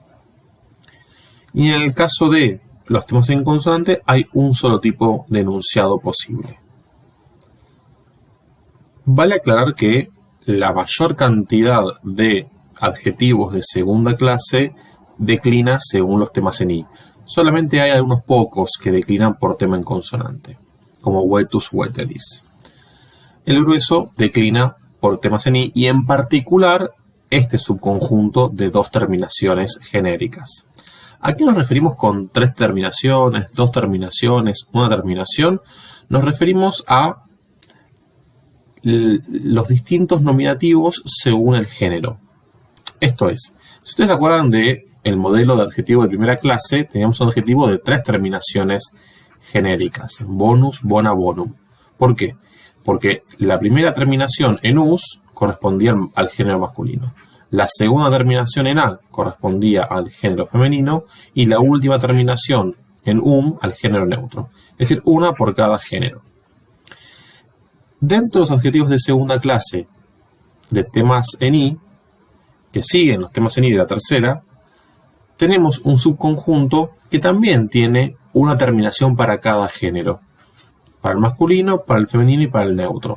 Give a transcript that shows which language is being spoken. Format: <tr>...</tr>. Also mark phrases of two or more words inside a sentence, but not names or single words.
<es>Y en el caso de los temas en consonante hay un solo tipo de enunciado posible. Vale aclarar que la mayor cantidad de adjetivos de segunda clase declina según los temas en i. Solamente hay algunos pocos que declinan por tema en consonante, como</es> <la>vetus, veteris.</la> <es>El grueso declina por temas en i y en particular este subconjunto de 2 terminaciones genéricas. ¿A qué nos referimos con 3 terminaciones, 2 terminaciones, 1 terminación? Nos referimos a los distintos nominativos según el género. Esto es, si ustedes se acuerdan del modelo de adjetivo de primera clase, teníamos un adjetivo de 3 terminaciones genéricas,</es> <la>bonus, bona, bonum.</la> <es>¿Por qué? Porque la primera terminación en us correspondía al género masculino, la segunda terminación en a correspondía al género femenino y la última terminación en al género neutro, es decir, una por cada género. Dentro de los adjetivos de segunda clase de temas en i, que siguen los temas en i de la tercera, tenemos un subconjunto que también tiene una terminación para cada género, para el masculino, para el femenino y para el neutro.</es>